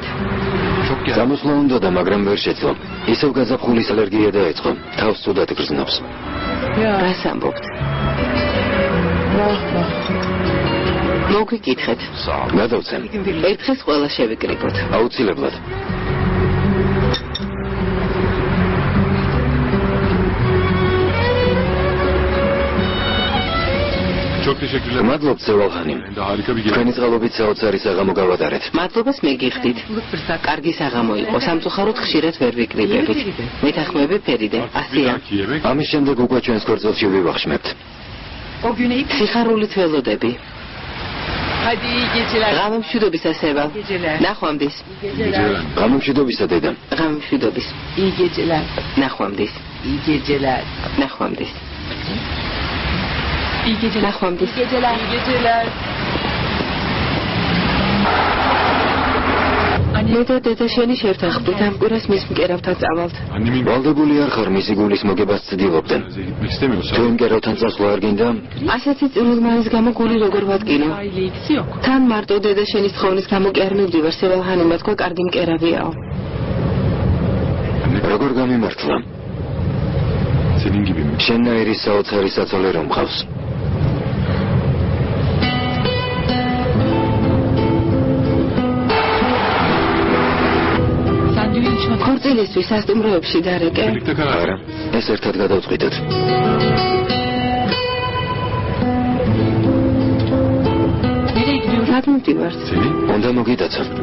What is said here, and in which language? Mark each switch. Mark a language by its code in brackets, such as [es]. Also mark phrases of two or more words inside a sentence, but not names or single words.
[ka] გამოსვლა უნდა და მაგრამ ვერ შეძლო. ისევ გაზაფხულის ალერგია დაეწყო. თავს ცუდად გრძნობს. რას ამბობთ? მოგიკითხეთ. გადავცემ. ერთხელ ყველა შევიკრიბოთ. აუცილებლად. [tr] Çok teşekkürler. [ka] მადლობთ სევალხანიმ. [tr] Harika bir gezi. [ka] თქვენი წყალობით საოცარი საღამო გავატარეთ. მადლობას მეგიხდით. კარგი საღამო იყო. სამწუხაროდ ხშირად ვერ ვიკრიბებით. მეთანხმები ფერიდე. ასია. ამის შემდეგ უკვე ჩვენს ქორწილში ვივახშმებთ. [tr] O güne ilk [ka] სიხარულით ველოდები. [tr] hadi iyi geceler. [ka] ღამემშვიდობისა სევალ. [tr] Geceler. [ka] ნახვამდის. გამომშვიდობისა დედა. ღამემშვიდობის. [tr] İyi geceler. [ka] ნახვამდის. [tr] İyi geceler. [ka] ნახვამდის. [tr] İyi geceler. [ka] ნახვამდის. [tr] İyi geceler. İyi geceler. [ka] მე და დედა შენი შევთანხმდით ამ კვირას მის მკერავთან წავალთ. [tr] Annemin [ka] ვალდებული არ ხარ მისი გულის მოგებას ცდილობდნენ. [tr] bize gitmek istemiyorsa [ka] თუ იმ კერავთან წასვლა არ გინდა, ასეთი წვრილმანის გამო გული როგორ ვადგინო? [tr] Aile ilgisi yok. [ka] თან მარტო დედა შენის თხოვნის გამო კი არ მივდივარ, სევალხანმა თქვა კარგი მკერავიაო. როგორ გამიმართლა? [tr] senin gibi mi? [ka] შენნაირი საოცარი საწოლე რომ მყავს. [tr] Sen düğün için [ka] ქორწილისთვის სასტუმროებში დარეკე. [tr] Birlikte karar [ka] არა, ეს ერთად გადავწყვიტეთ. [tr] nereye gidiyoruz? [ka] რად მივდივართ? [tr] Senin? [ka] უნდა მოგიტაცო.